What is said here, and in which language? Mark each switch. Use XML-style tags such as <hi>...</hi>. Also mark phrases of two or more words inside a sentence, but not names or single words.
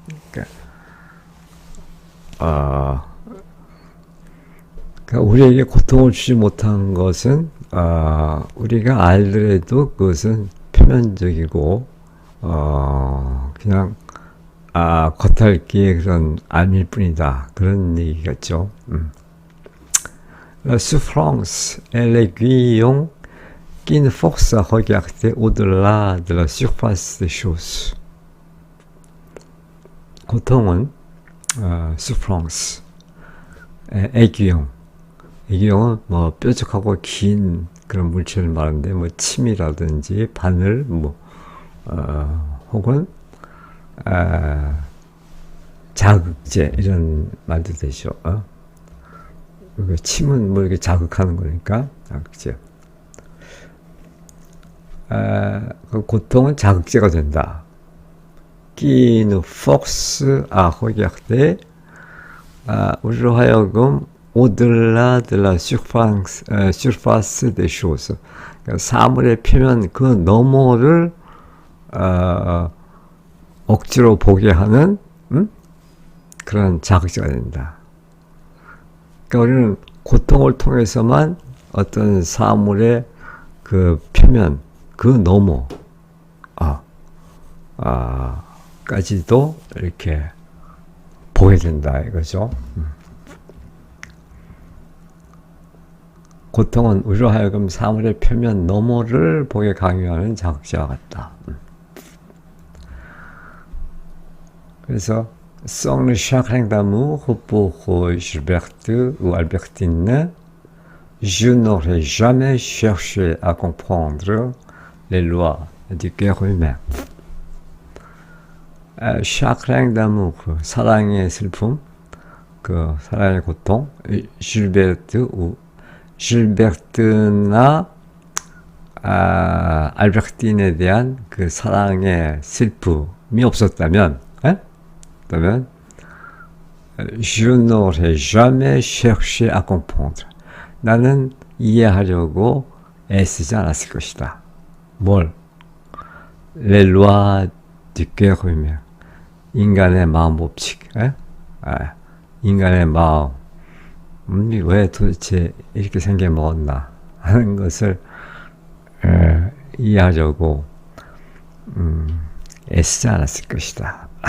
<ko>그러니까 우리에게 고통을 주지 못한 것은 우리가 알더라도 그것은 표면적이고 그냥 겉핥기의 그런 암일 뿐이다, 그런 얘기겠죠.</ko> <fr>La souffrance est l'aiguillon qui nous force à regarder au-delà de la surface des choses. 고통은 souffrance, aiguillon.</fr> <ko>aiguillon은 뭐 뾰족하고 긴 그런 물질을 말하는데 뭐 침이라든지 바늘 혹은 자극제 이런 말도 되죠. 침은 뭐 이렇게 자극하는 거니까 자극제. 그 고통은 자극제가 된다.</ko> <fr>qui nous force à regarder</fr> <ko>우리로 하여금</ko> <fr>au-delà de la surface des choses.</fr> <ko>그러니까 사물의 표면 그 너머를 억지로 보게 하는 그런 자극제가 된다. 그러니까 우리는 고통을 통해서만 어떤 사물의 그 표면, 그 너머, 까지도 이렇게 보게 된다 이거죠. 고통은 우리로 하여금 사물의 표면 너머를 보게 강요하는 자극제와 같다.</ko> <fr>그래서 Sans le chagrin d'amour pour Gilberte ou Albertine, je n'aurais jamais cherché à comprendre les lois du cœur humain. chagrin d'amour,</fr> <ko>사랑의 슬픔, 그 사랑의 고통, 질베르트나 알베르틴에 대한 그 사랑의 슬픔이 없었다면,</ko> <fr>je n'aurais jamais cherché à comprendre.</fr> <ko>나는 이해하려고 애쓰지 않았을 것이다. 뭘?</ko> <fr>Les lois du cœur humain.</fr> <ko>인간의 마음 법칙. 인간의 마음. 왜 도대체 이렇게 생겨먹었나 하는 것을 이해하려고 애쓰지 않았을 것이다.</ko>